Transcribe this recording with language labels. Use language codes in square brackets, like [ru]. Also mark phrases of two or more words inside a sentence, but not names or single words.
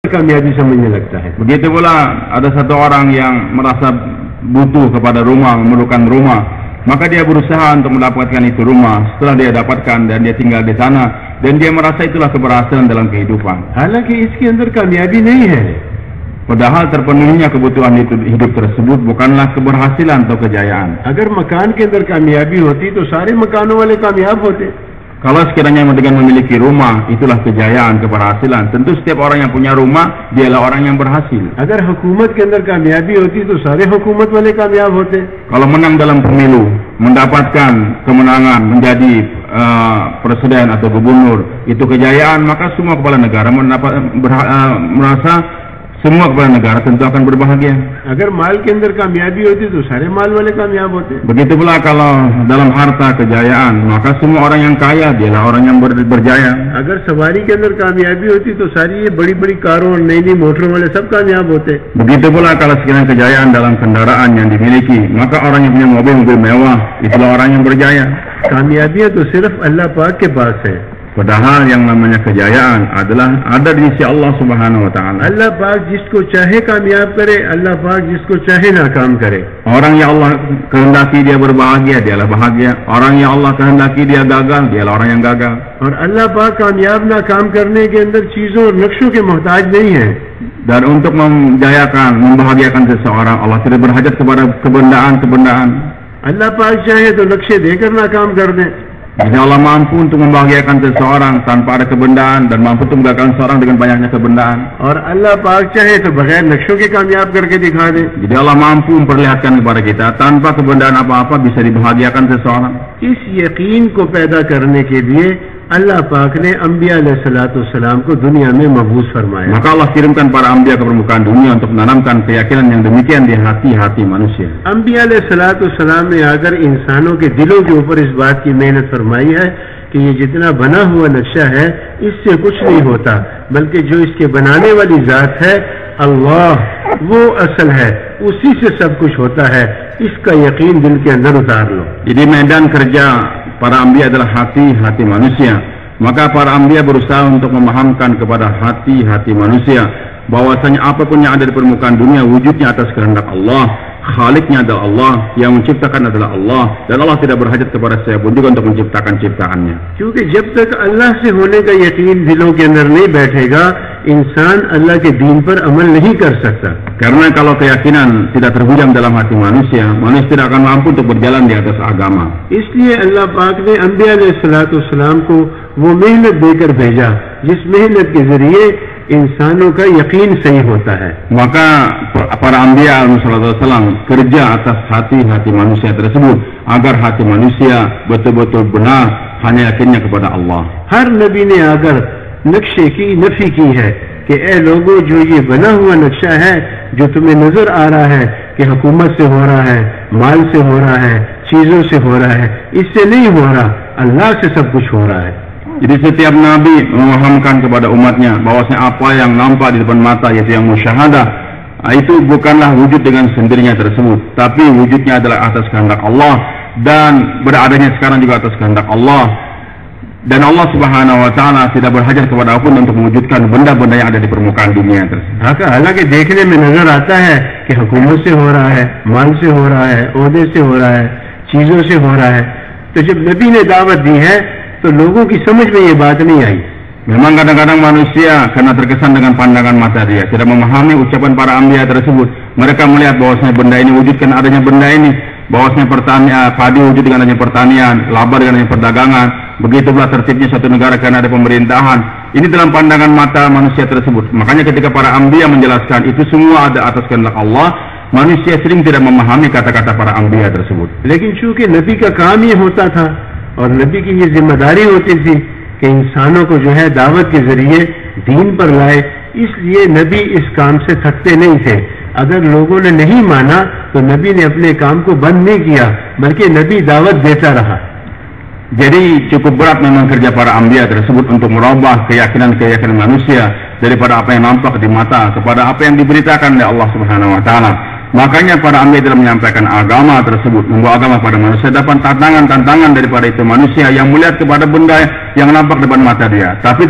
[hi] कामयाबी समझने लगता है। [id] Begitu pula ada satu orang yang merasa butuh kepada rumah, memerlukan rumah, maka dia berusaha untuk mendapatkan itu rumah. Setelah dia dapatkan dan dia tinggal di sana, dan dia merasa itulah keberhasilan dalam kehidupan. [hi] हालांकि इसके अंदर कामयाबी नहीं है। [id] Padahal terpenuhinya kebutuhan hidup tersebut bukanlah keberhasilan atau kejayaan. [hi] अगर मकान के अंदर कामयाबी होती तो सारे मकानों वाले कामयाब होते। [id] Kalau sekiranya dengan memiliki rumah itulah kejayaan, keberhasilan, tentu setiap orang yang punya rumah dialah orang yang berhasil. [hi] अगर हुकूमत के अंदर कामयाबी होती तो सारे हुकूमत वाले कामयाब होते। [id] Kalau menang dalam pemilu, mendapatkan kemenangan menjadi presiden atau gubernur, itu kejayaan, maka semua kepala negara merasa semua kepala negara tentu akan berbahagia. [hi] अगर माल के अंदर कामयाबी होती तो सारे माल वाले कामयाब होते। [id] Begitu pula kalau dalam harta kejayaan, maka semua orang yang kaya dialah orang yang berjaya. [hi] अगर सवारी के अंदर कामयाबी होती तो सारी ये बड़ी बड़ी कारों और नई नई मोटरों वाले सब कामयाब होते। [id] Begitu pula kalau sekiranya kejayaan dalam kendaraan yang dimiliki, maka orang yang punya mobil mewah itulah orang yang berjaya. [hi] कामयाबियां तो सिर्फ अल्लाह पाक के पास है। [id] Padahal yang namanya kejayaan adalah ada di sisi [ar] الله سبحانه وتعالى. [hi] अल्लाह पाक जिसको चाहे कामयाब करे, अल्लाह पाक जिसको चाहे नाकाम करे। [id] Orang yang Allah kehendaki dia berbahagia, dialah bahagia. Orang yang Allah kehendaki dia gagal, dialah orang yang gagal. [hi] और अल्लाह पाक कामयाब नाकाम करने के अंदर चीजों और नक्शों के मोहताज नहीं है। [id] Dan untuk menjayakan, membahagiakan seseorang, Allah tidak berhajat kepada kebendaan-kebendaan. [hi] अल्लाह पाक चाहे तो नक्शे देकर नाकाम कर दे। [id] Jadi Allah mampu untuk membahagiakan seseorang tanpa ada kebendaan dan mampu untuk menggagalkan seseorang dengan banyaknya kebendaan. [hi] और अल्लाह पाक चाहे तो बगैर नक्शों के कामयाब करके दिखा दे। [id] Jadi Allah mampu memperlihatkan kepada kita tanpa kebendaan apa-apa bisa dibahagiakan seseorang. [hi] इस यकीन को पैदा करने के लिए अल्लाह पाक ने [ar] أنبياء عليهم السلام [hi] को दुनिया में मबूस फरमाया। [id] Maka Allah kirimkan para anbiya ke permukaan dunia untuk menanamkan keyakinan yang demikian di hati-hati manusia. [ar] أنبياء عليهم السلام [hi] ने आकर इंसानों के दिलों के ऊपर इस बात की मेहनत फरमाई है कि ये जितना बना हुआ नक्शा है इससे कुछ नहीं होता, बल्कि जो इसके बनाने वाली जात है अल्लाह, वो असल है, उसी से सब कुछ होता है। इसका यकीन दिल के अंदर उतार लो। [id] Jadi medan kerja para anbiya adalah hati-hati manusia. Maka para anbiya berusaha untuk memahamkan kepada hati-hati manusia bahwasanya apapun yang ada di permukaan dunia wujudnya atas kehendak Allah, Khaliknya adalah Allah, yang menciptakan adalah Allah, dan Allah tidak berhajat kepada siapapun juga untuk menciptakan ciptaannya. [hi] क्योंकि जब तक अल्लाह से होने का यकीन दिलों के अंदर नहीं बैठेगा, इंसान अल्लाह के दीन पर अमल नहीं कर सकता। [id] Karena kalau keyakinan tidak terhujam dalam hati manusia, manusia tidak akan mampu untuk berjalan di atas agama. [hi] इसलिए अल्लाह पाक ने [ar] أنبياء عليهم السلام [hi] को वो मेहनत देकर भेजा जिस मेहनत के जरिए इंसानों का यकीन सही होता है। [id] Maka para [ar] أنبياء عليهم السلام [id] kerja atas hati-hati manusia tersebut agar hati manusia betul-betul benar hanya yakinnya kepada Allah. [hi] हर नबी ने आकर नक्शे की नफी की है कि ए लोगों, जो ये बना हुआ नक्शा है जो तुम्हें नजर आ रहा है कि हुकूमत से हो रहा है, माल से हो रहा है, चीजों से हो रहा है, इससे नहीं हो रहा, अल्लाह से सब कुछ हो रहा है। [id] Jadi setiap nabi memahamkan kepada umatnya bahwasanya apa yang nampak di depan mata yaitu yang musyahadah itu bukanlah wujud dengan sendirinya tersebut, tapi wujudnya adalah atas kehendak Allah dan beradanya sekarang juga atas kehendak Allah. Dan [ar] الله سبحانه وتعالى [id] tidak berhajat kepada apapun untuk mewujudkan benda-benda yang ada di permukaan dunia tersebut. [hi] हालांकि देखने में नजर आता है कि हुकूमत से हो रहा है, माल से हो रहा है, ओहदे से हो रहा है, चीजों से हो रहा है, तो जब नबी ने दावत दी है तो लोगों की समझ में ये बात नहीं आई। [id] Memang kadang-kadang manusia karena terkesan dengan pandangan mata dia tidak memahami ucapan para anbiya tersebut. Mereka melihat bahwasanya benda ini wujud karena adanya benda ini, bahwasanya pertanian, padi wujud dengan adanya pertanian, laba dengan adanya perdagangan, begitu pula tertibnya satu negara karena ada pemerintahan. Ini dalam pandangan mata manusia tersebut. Makanya ketika para anbiya menjelaskan itu semua ada atas kehendak Allah, manusia sering tidak memahami kata-kata para anbiya tersebut. [hi] लेकिन चूंकि नबी का काम ये होता था और नबी की ये जिम्मेदारी होती थी कि इंसानों को जो है दावत के जरिए दीन पर लाए, इसलिए नबी इस काम से थकते नहीं थे। अगर लोगों ने नहीं माना तो नबी ने अपने काम को बंद नहीं किया, बल्कि नबी दावत देता रहा। [id] Jadi cukup berat memang kerja para anbiya tersebut untuk merubah keyakinan-keyakinan manusia daripada apa yang nampak di mata kepada apa yang diberitakan oleh [ar] الله سبحانه وتعالى. [id] Makanya para anbiya dalam menyampaikan agama tersebut, membawa agama pada manusia, dapat tantangan-tantangan daripada itu manusia yang melihat kepada benda yang nampak depan mata dia.